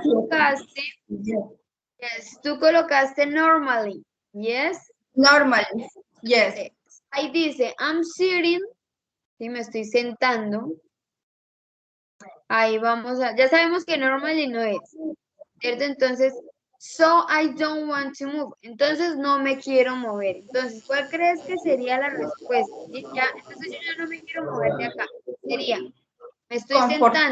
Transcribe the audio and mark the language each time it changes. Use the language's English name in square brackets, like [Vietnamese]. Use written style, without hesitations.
[Spanish] colocaste, yes, tú colocaste [English] normally, ¿yes? Normal. Yes. [Spanish] Ahí dice, [English] I'm sitting, [Spanish] sí, me estoy sentando. Ahí vamos a, ya sabemos que normally no es, ¿cierto? [English] Entonces, so I don't want to move. [Spanish] Entonces, no me quiero mover. Entonces, ¿cuál crees que sería la respuesta? ¿Sí? Ya, entonces yo ya no me quiero mover de acá. Sería, me estoy sentando.